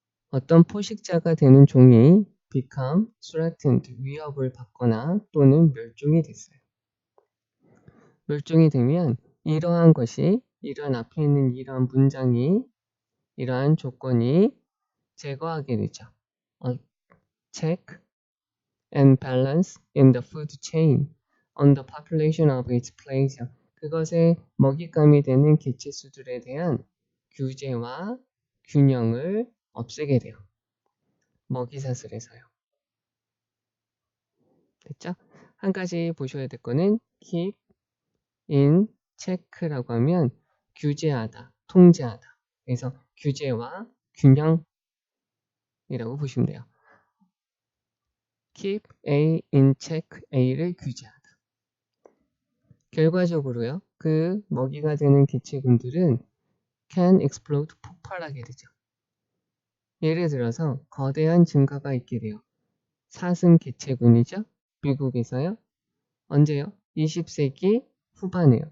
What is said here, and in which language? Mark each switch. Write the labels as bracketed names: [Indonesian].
[Korean] 어떤 포식자가 되는 종이 [English] become threatened, [Korean] 위협을 받거나 또는 멸종이 됐어요. 멸종이 되면 이러한 것이, 이러한 앞에 있는 이러한 문장이, 이러한 조건이 제거하게 되죠. [English] Check and balance in the food chain on the population of its place. [Korean] 그것의 먹잇감이 되는 개체수들에 대한 규제와 균형을 없애게 돼요. 먹이사슬에서요. 됐죠? 한 가지 보셔야 될 거는 [English] keep in check [Korean] 라고 하면 규제하다, 통제하다. 그래서 규제와 균형이라고 보시면 돼요. [English] keep A in check, [Korean] A를 규제하다. 결과적으로요. 그 먹이가 되는 개체군들은 [English] can explode, [Korean] 폭발하게 되죠. 예를 들어서 거대한 증가가 있게 돼요. 사슴 개체군이죠. 미국에서요. 언제요? 20세기 후반에요.